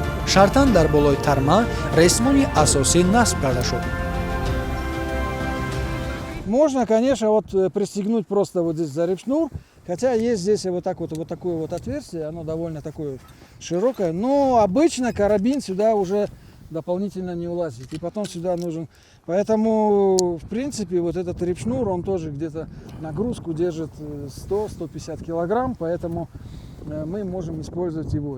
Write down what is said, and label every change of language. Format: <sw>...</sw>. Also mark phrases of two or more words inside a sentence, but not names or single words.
<tg>Шартан дар болои тарма ресмони асосӣ насб карда шуд.</tg> <ru>Можно, конечно, вот пристегнуть просто вот здесь за репшнур, хотя есть здесь вот такое вот отверстие, оно довольно такое широкое, но обычно карабин сюда уже дополнительно не улазит, и потом сюда нужен. Поэтому, в принципе, вот этот репшнур, он тоже где-то нагрузку держит 100-150 килограмм, поэтому мы можем использовать его.</ru>